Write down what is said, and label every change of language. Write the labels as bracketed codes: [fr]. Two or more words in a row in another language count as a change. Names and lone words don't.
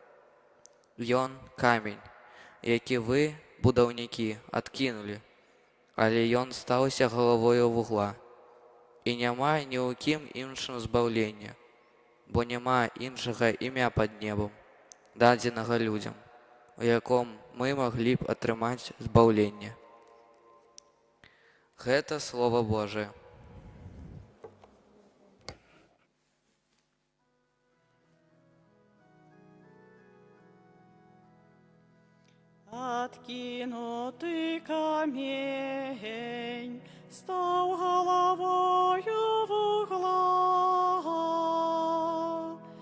[be] Ён камень, які вы, будаўнікі, адкінулі, але ён стаўся галавою вугла. І няма ні ў кім іншым збаўлення, бо няма іншага імя пад небам, дадзенага людзям, у яком мы маглі б атрымаць збаўленне. Гэта [ru] Слово Божие. Откинутый камень стал головою в угла.